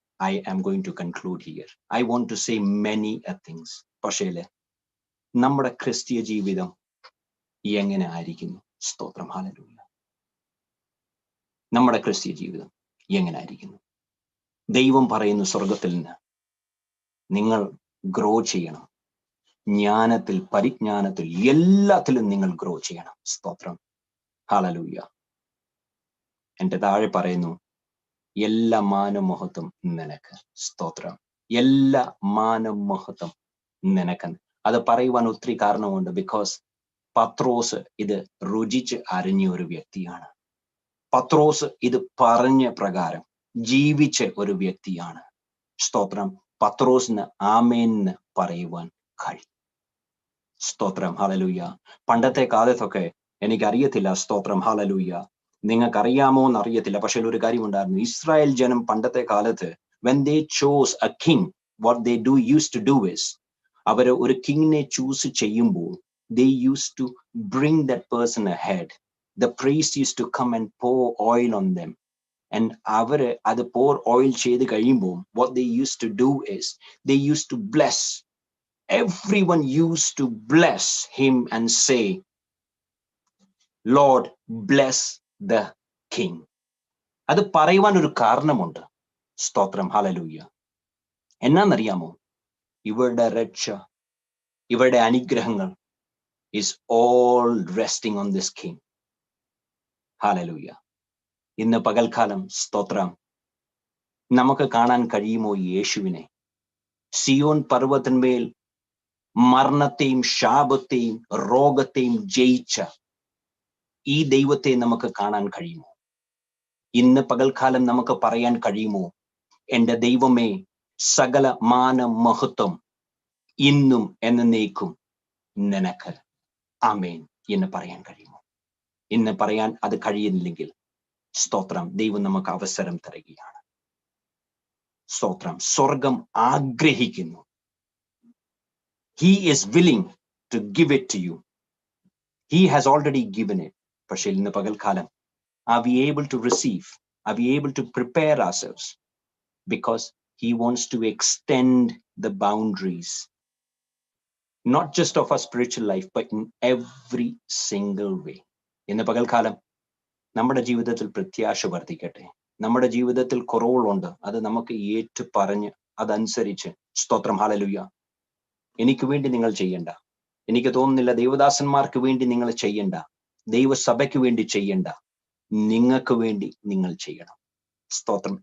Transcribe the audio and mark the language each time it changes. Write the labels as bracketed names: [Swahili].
[English] I am going to conclude here. I want to say many things. [Malayalam] പക്ഷേ നമ്മുടെ ക്രിസ്തീയ ജീവിതം എങ്ങനെ ആയിരിക്കുന്നു? സ്തോത്രം. ഹല്ലേലൂയ. നമ്മുടെ ക്രിസ്തീയ ജീവിതം എങ്ങനെ ആയിരിക്കുന്നു? ദൈവം പറയുന്നു സ്വർഗത്തിൽ നിന്ന്, നിങ്ങൾ ഗ്രോ ചെയ്യണം. ജ്ഞാനത്തിൽ, പരിജ്ഞാനത്തിൽ, എല്ലാത്തിലും നിങ്ങൾ ഗ്രോ ചെയ്യണം. സ്തോത്രം. ഹല്ലേലൂയ. എന്റെ താഴെ പറയുന്നു, എല്ലാ മാനമഹത്വം നിനക്ക്. സ്തോത്രം. എല്ലാ മാനമഹത്വം നിനക്ക്. അത് പറയുവാൻ ഒത്തിരി കാരണമുണ്ട്. ബിക്കോസ് പത്രോസ് ഇത് രുചിച്ച് അറിഞ്ഞ ഒരു വ്യക്തിയാണ്. പത്രോസ് ഇത് പറഞ്ഞ പ്രകാരം ജീവിച്ച ഒരു വ്യക്തിയാണ്. സ്തോത്രം. പത്രോസിന് ആമേന്ന് പറയുവാൻ കഴിയും. സ്തോത്രം. ഹല്ലേലൂയ. പണ്ടത്തെ കാലത്തൊക്കെ എനിക്കറിയത്തില്ല. സ്തോത്രം. ഹല്ലേലൂയ. നിങ്ങൾക്കറിയാമോ എന്നറിയത്തില്ല. പക്ഷെ ഒരു കാര്യം ഉണ്ടായിരുന്നു. ഇസ്രായേൽ ജനം പണ്ടത്തെ കാലത്ത് [English] when they chose a king, what they used to do is, [Malayalam] അവർ ഒരു കിങ്ങിനെ ചൂസ് ചെയ്യുമ്പോൾ [English] they used to bring that person ahead. The priest used to come and pour oil on them. And [Malayalam] അവര് അത് [English] pour oil [Malayalam] ചെയ്ത് കഴിയുമ്പോൾ [English] what they used to do is they used to bless. Everyone used to bless him and say, Lord, bless the king. [Malayalam] അത് പറയുവാൻ ഒരു കാരണമുണ്ട്. സ്തോത്രം. Hallelujah. എന്നാന്നറിയാമോ? ഇവരുടെ രക്ഷ, ഇവരുടെ അനുഗ്രഹങ്ങൾ [English] is all resting on this king. [Malayalam] Hallelujah. ഇന്ന് പകൽക്കാലം സ്തോത്രം നമുക്ക് കാണാൻ കഴിയുമോ യേശുവിനെ? സിയോൻ പർവ്വതത്തിന്മേൽ മരണത്തെയും ശാപത്തെയും രോഗത്തെയും ജയിച്ച ഈ ദൈവത്തെ നമുക്ക് കാണാൻ കഴിയുമോ? ഇന്ന് പകൽക്കാലം നമുക്ക് പറയാൻ കഴിയുമോ, എന്റെ ദൈവമേ, സകല മാന മഹത്വം ഇന്നും എന്നേക്കും നിനക്ക്. ആമേൻ എന്ന് പറയാൻ കഴിയുമോ? ഇന്ന് പറയാൻ അത് കഴിയുന്നില്ലെങ്കിൽ സ്തോത്രം, ദൈവം നമുക്ക് അവസരം തരികയാണ്. സ്തോത്രം. സ്വർഗം ആഗ്രഹിക്കുന്നു. [English] He is willing to give it to you. He has already given it. [Malayalam] പക്ഷേ ഇന്ന് പകൽക്കാലം [English] are we able to receive? Are we able to prepare ourselves? Because he wants to extend the boundaries, not just of our spiritual life, but in every single way. [Malayalam] ഇന്ന് പകൽക്കാലം നമ്മുടെ ജീവിതത്തിൽ പ്രത്യാശ വർദ്ധിക്കട്ടെ. നമ്മുടെ ജീവിതത്തിൽ കുറവുകളുണ്ട്, അത് നമുക്ക് ഏറ്റു പറഞ്ഞ് അതനുസരിച്ച് സ്തോത്രം. ഹല്ലേലൂയ. എനിക്ക് വേണ്ടി നിങ്ങൾ ചെയ്യണ്ട. എനിക്ക് തോന്നുന്നില്ല ദൈവദാസന്മാർക്ക് വേണ്ടി നിങ്ങൾ ചെയ്യണ്ട, ദൈവസഭയ്ക്ക് വേണ്ടി ചെയ്യണ്ട, നിങ്ങൾക്ക് വേണ്ടി നിങ്ങൾ ചെയ്യണം. സ്തോത്രം.